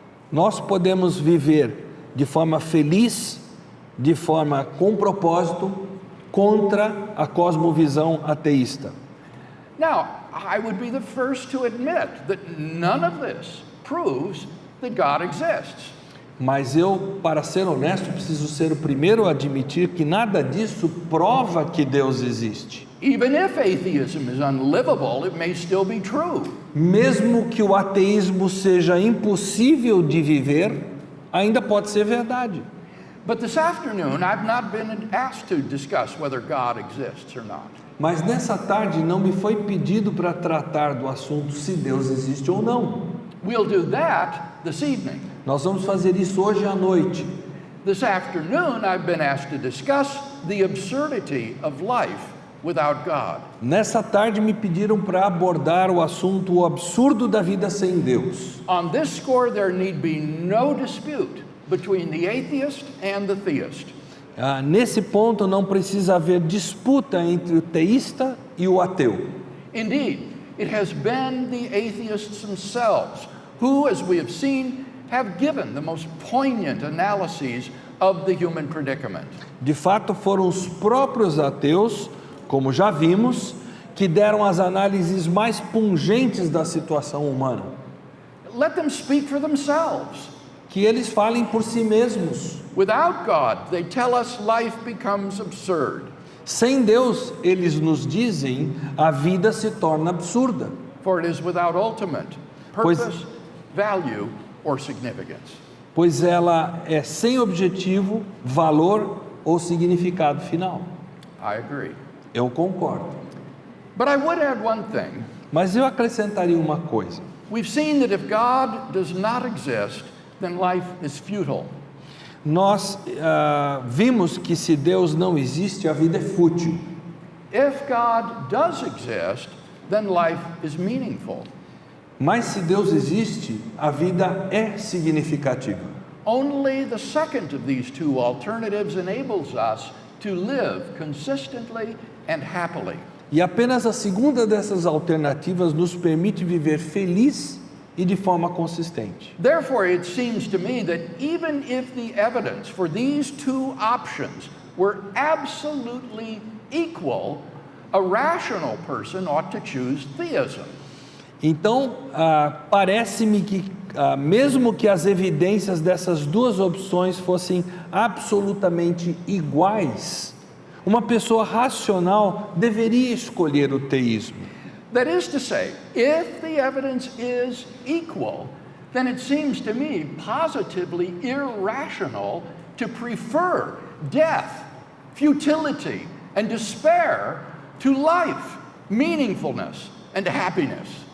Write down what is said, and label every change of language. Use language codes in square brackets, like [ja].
[pt] Nós podemos viver de forma feliz, de forma com propósito, contra a cosmovisão ateísta. [en] Now, I would be the first to admit that none of this proves that God exists. [pt] Mas eu, para ser honesto, preciso ser o primeiro a admitir que nada disso prova que Deus existe. [en] Even if atheism is unlivable, it may still be true. [pt] Mesmo que o ateísmo seja impossível de viver, ainda pode ser verdade. [en] But this afternoon, I've not been asked to discuss whether God exists or not. [pt] Mas nessa tarde não me foi pedido para tratar do assunto se Deus existe ou não. [en] We'll do that this evening. [pt] Nós vamos fazer isso hoje à noite. [en] This afternoon, I've been asked to discuss the absurdity of life without God. [pt] Nessa tarde me pediram para abordar o assunto o absurdo da vida sem Deus. [en] On this score, there need be no dispute between the atheist and the theist. [pt] Nesse ponto não precisa haver disputa entre o teísta e o ateu. [en] Indeed, it has been the atheists themselves who, as we have seen, have given the most poignant analyses of the human predicament. [pt] De fato, foram os próprios ateus, como já vimos, que deram as análises mais pungentes da situação humana. [en] Let them speak for themselves. [pt] Que eles falem por si mesmos. [en] Without God, they tell us life becomes absurd. [pt] Sem Deus, eles nos dizem, a vida se torna absurda. [en] For it is without ultimate purpose, value, or significance. [pt] Pois ela é sem objetivo, valor ou significado final. [en] I agree. [pt] Eu concordo. [en] But I would add one thing. [pt] Mas eu acrescentaria uma coisa. [en] We've seen that if God does not exist, then life is futile. [pt] Nós vimos que se Deus não existe, a vida é fútil. [en] If God does exist, then life is meaningful. [pt] Mas se Deus existe, a vida é significativa. [en] Only the second of these two alternatives enables us to live consistently and happily. [pt] E apenas a segunda dessas alternativas nos permite viver feliz e de forma consistente. [en] Therefore, it seems to me that even if the evidence for these two options were absolutely equal, a rational person ought to choose theism. [pt] Então, parece-me que, mesmo que as evidências dessas duas opções fossem absolutamente iguais, uma pessoa racional deveria escolher o teísmo. [en] That is to say, if the evidence is equal, then it seems to me positively irrational to prefer death, futility, and despair to life, meaningfulness, and happiness.